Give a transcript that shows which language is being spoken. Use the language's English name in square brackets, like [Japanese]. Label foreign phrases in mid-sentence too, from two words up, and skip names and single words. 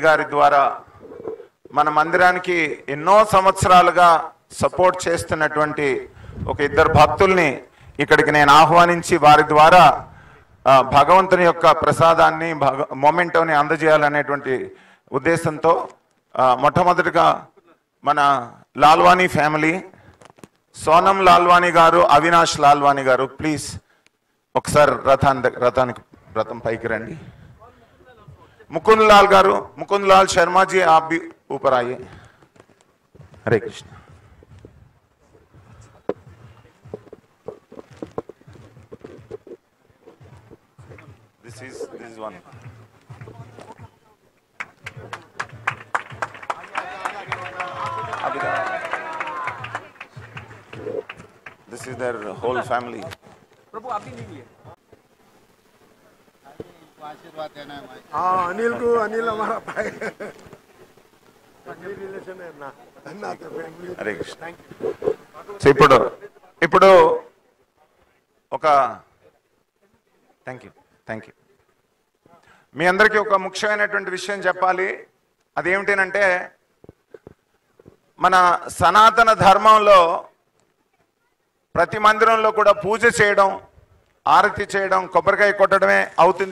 [Telugu] గారి ద్వారా మన మందిరానికి ఎన్నో సంవత్సరాలుగా సపోర్ట్ చేస్తున్నటువంటి ఒక ఇద్దరు భక్తుల్ని ఇక్కడికి నేను ఆహ్వానించి వారి ద్వారా భగవంతుని యొక్క ప్రసాదాన్ని మొమెంటోని అందజేయాలనేటువంటి ఉద్దేశంతో మొట్టమొదటిగా మన లాల్వానీ ఫ్యామిలీ, సోనం లాల్వానీ గారు, అవినాష్ లాల్వానీ గారు, ప్లీజ్ ఒకసారి రథం పైకి రండి. ముకుంద్ లాల్ గారు, [Hindi] ముకుంద్ లాల్ శర్मा जी आप भी ऊपर आइए. हरे कृष्ण. [English] This is one. This is their whole family. [Hindi] प्रभु आप भी लीजिए. आशीर्वाद देना है भाई. हाँ अनिल को, अनिल हमारा भाई रिलेशन है ना. [Telugu] హరే కృష్ణ. సో ఇప్పుడు ఒక [English] thank you [Telugu] మీ అందరికీ ఒక ముఖ్యమైనటువంటి విషయం చెప్పాలి. అదేమిటంటే మన సనాతన ధర్మంలో ప్రతి మందిరంలో కూడా పూజ చేయడం, ఆరతి చేయడం, కొబ్బరికాయ కొట్టడమే అవుతుంది.